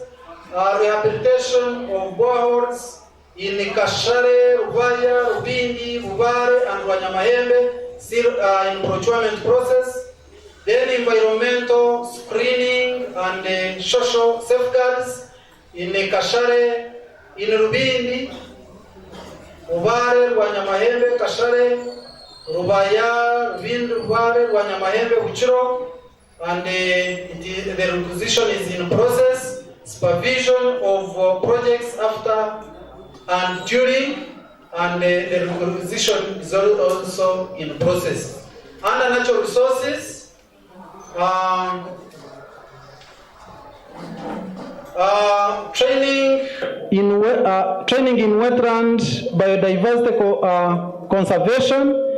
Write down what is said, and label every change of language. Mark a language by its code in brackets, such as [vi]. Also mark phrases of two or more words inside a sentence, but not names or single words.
[en] Rehabilitation of boreholes in Kashare, Rubaya, Rubindi, Rubare, and Wanyamahembe still in procurement process. Then environmental screening and social safeguards in Kashare, in Rubindi, Rubare, Wanyamahembe, Kashare, Rubaya, Rubindi, Rubare, Wanyamahembe, Uchiro, and the requisition is in process. Supervision of projects after and during, and the requisition is also in process. Under natural resources, training in wetland biodiversity conservation.